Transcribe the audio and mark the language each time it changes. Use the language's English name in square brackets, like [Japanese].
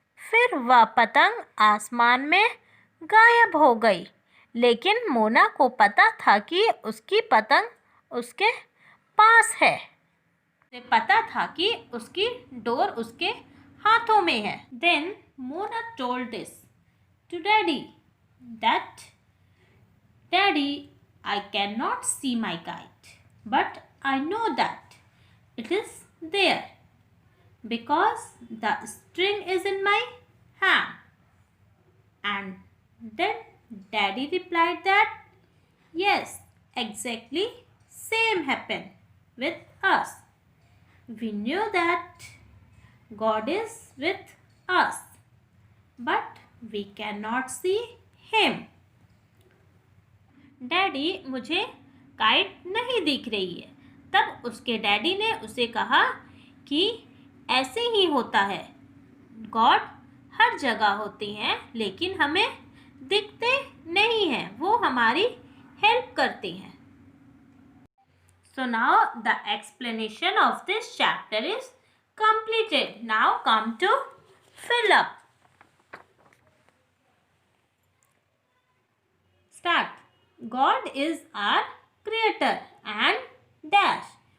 [Hindi] फिर वह पतंग आसमान में गायब हो गई, लेकिन मोना को पता था कि उसकी पतंग उसके पास है। उसे पता था कि उसकी डोर उसके हाथों में है। [English] Then Mona told this to Daddy that Daddy, I cannot see my kite, but I know that it is there because the string is in my hand. And then Daddy replied that yes, exactly same happened with us. We knew that God is with us, but we cannot see him. [Hindi] Daddy मुझे kite नहीं दिख रही है। तब उसके daddy ने उसे कहा कि ऐसे ही होता है, गॉड हर जगह होते हैं लेकिन हमें दिखते नहीं हैं, वो हमारी हेल्प करते हैं। [English] So now the explanation of this chapter is completed. Now come to fill up. Start. God is our creator and dash.